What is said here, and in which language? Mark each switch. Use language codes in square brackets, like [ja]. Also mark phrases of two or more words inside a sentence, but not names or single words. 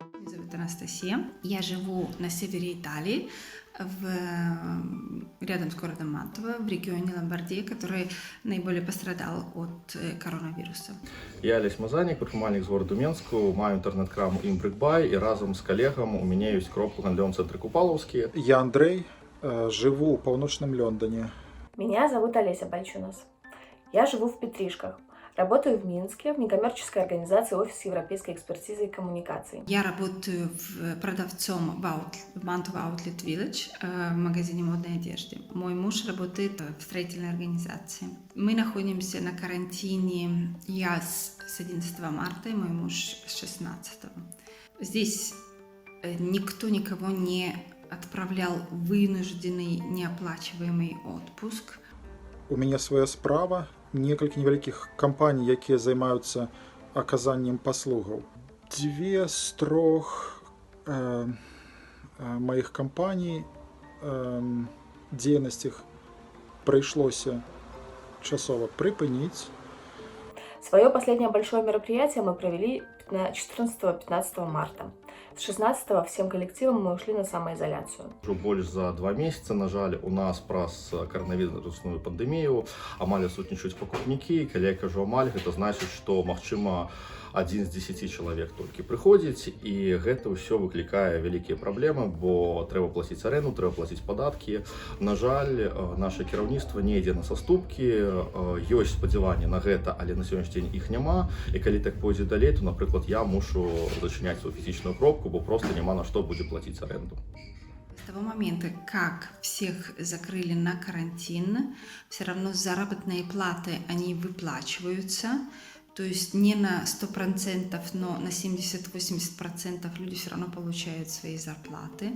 [ru] Зовут Анастасия. Я живу на севере Италии, рядом с городом Мантова, в регионе Ломбардии, который наиболее пострадал от коронавируса. [be] Я Олесь Мазанік, прадпрымальнік з гораду Менску, маю інтэрнэт-краму «Імбрикбай» і разам з калегам у мяне ёсць кропку в гандлёвым цэнтры Купалаўскі. [ru] Я Андрей, живу в паўночным Лондоне. Меня зовут Олеся Бальчунас. Я живу в Петришках. Работаю в Минске в некоммерческой организации «Офис европейской экспертизы и коммуникаций». Я работаю продавцом в Мантова Outlet Village, в магазине модной одежды. Мой муж работает в строительной организации. Мы находимся на карантине, я с 11 марта и мой муж с 16. Здесь никто никого не отправлял в вынужденный неоплачиваемый отпуск. [be] У мяне свая справа, некалькі невялікіх кампаній, якія займаюцца аказаннем паслугаў. Дзве з трох маіх кампаній дзейнасцях прыйшлося часова прыпыніць. [ru] Свое последнее большое мероприятие мы провели 14-15 марта. С 16 всем коллективом мы ушли на самоизоляцию. [be] Уже больш за 2 месяца, на жаль, у нас праз коронавірусную пандемію амаль адсутнічаюць пакупнікі. Калі я кажу амаль, гэта значыць, што магчыма 1 з 10 чалавек толькі прыходзіць, і гэта ўсё выклікае вялікія праблемы, бо трэба плаціць аренду, трэба плаціць падаткі. На жаль, наше кіраўніцтва не ідзе на саступкі, ёсць спадзяванні на гэта, але на сённяшні дзень іх няма. І калі так пойдзе далей, то, напрыклад, я мушу зачыняць сваю фізічную кропку, бо просто няма на што будзе плаціць аренду. [ru] С того момента, как всех закрыли на карантин, все равно заработные платы, они выплачиваются. То есть не на 100%, но на 70-80% люди все равно получают свои зарплаты.